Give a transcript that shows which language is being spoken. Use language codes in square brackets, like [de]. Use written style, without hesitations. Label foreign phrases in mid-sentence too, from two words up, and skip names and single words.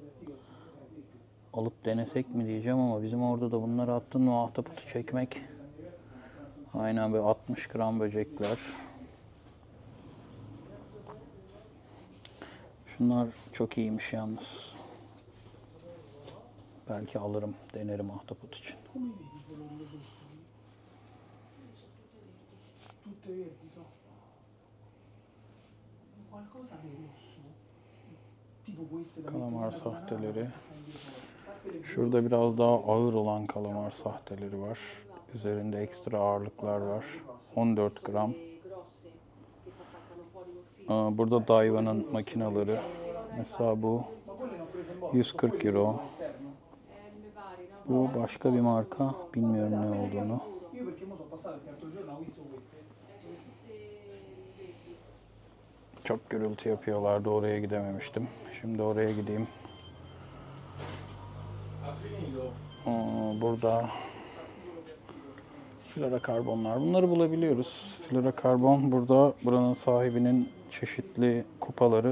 [tr] Alıp denesek mi diyeceğim ama bizim orada da bunları attın mı ahtapotu çekmek. Aynen böyle 60 gram böcekler. Şunlar çok iyiymiş yalnız. Belki alırım, denerim ahtapot için. [it] Come vedi i colori di questi? Tutte verdi, no? Qualcosa di rosso. Tipo queste da [tr] Kalamar [it] mettere nella [tr] sahteleri. [it] banana. [tr] Şurada biraz daha ağır olan kalamar sahteleri var. Üzerinde ekstra ağırlıklar var. 14 gram. Burada Daiwa'nın makineleri. Mesela bu 140 euro. Bu başka bir marka. Bilmiyorum ne olduğunu. [it] Io perché mo sono passato perché l'altro giorno ho visto queste. [tr] Çok gürültü yapıyorlardı. Oraya gidememiştim. Şimdi oraya gideyim. Burada florokarbonlar. Bunları bulabiliyoruz. Florokarbon burada buranın sahibinin çeşitli kupaları.